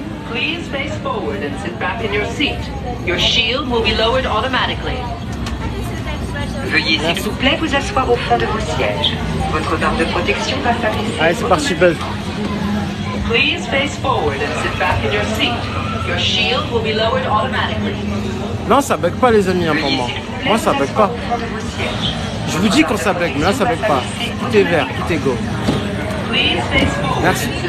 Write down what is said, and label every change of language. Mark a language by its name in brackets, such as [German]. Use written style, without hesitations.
[English] Please face forward and sit back in your seat. Your shield will be lowered automatically. [French] Veuillez s'il vous plaît vous asseoir au fond de vos sièges. Votre barre de protection va s'affaisser. Allez, c'est parti, Buzz. [English] Please face forward and sit back in your seat. Your shield will be lowered automatically. [French] Non, ça bug pas, les amis, hein, pour moi. Moi, ça bug pas. Je vous dis quand ça bug, mais là, ça bug pas. Tout est vert, tout est go. Merci.